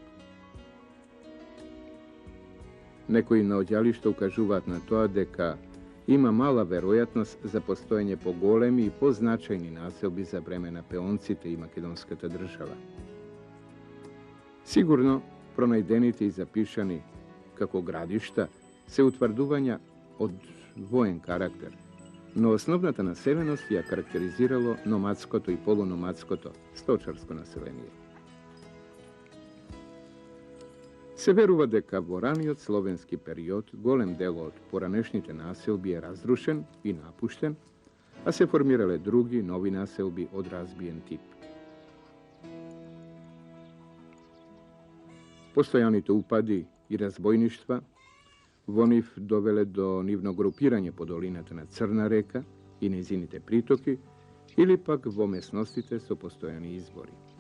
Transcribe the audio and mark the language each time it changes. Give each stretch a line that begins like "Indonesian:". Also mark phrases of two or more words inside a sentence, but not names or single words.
Macedonian: Nekoji na odjališta ukažuvat na to deka ima mala verojatnost za postojanje po golemi i po značajni naselbi za vremena Peoncite i makedonskata država. Sigurno pronajdenite i zapišani kako gradišta se utvrduvanja od vojen karakter, no osnovnata naseljenost je karakteriziralo nomadskoto i polunomadskoto, stočarsko naselenije. Se verува дека во раниот словенски период голем дел од поранешните населби е разрушен и напуштен, а се формирале други нови населби од разбиен тип. Постојаните упади и разбойништва во нив довеле до нивно групирање по долината на Црна река и незините притоки, или пак во местностите со постојани избори.